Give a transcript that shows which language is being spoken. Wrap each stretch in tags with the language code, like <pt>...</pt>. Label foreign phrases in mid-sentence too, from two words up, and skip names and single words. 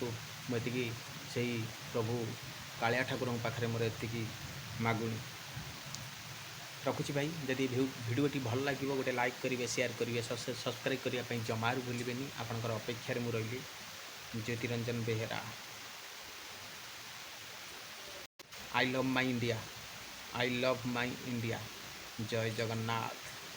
<or>ମୁଁ ଏତିକି ସେହି ପ୍ରଭୁ କାଳିଆ ଠାକୁରଙ୍କ ପାଖରେ ମୋର ଏତିକି ମାଗୁଣି। ରଖୁଛି ଭାଇ। ଯଦି ଭିଡ଼ିଓଟି ଭଲ ଲାଗିବ ଗୋଟେ ଲାଇକ୍ କରିବେ, ସେୟାର କରିବେ, ସବସ୍କ୍ରାଇବ୍ କରିବା ପାଇଁ ଜମାରୁ ଭୁଲିବେନି। ଆପଣଙ୍କର ଅପେକ୍ଷାରେ ମୁଁ ରହିଲି। ଜ୍ୟୋତିରଞ୍ଜନ ବେହେରା।</or> <en>I love my India. I love my India.</en> <or>ଜୟ ଜଗନ୍ନାଥ।</or>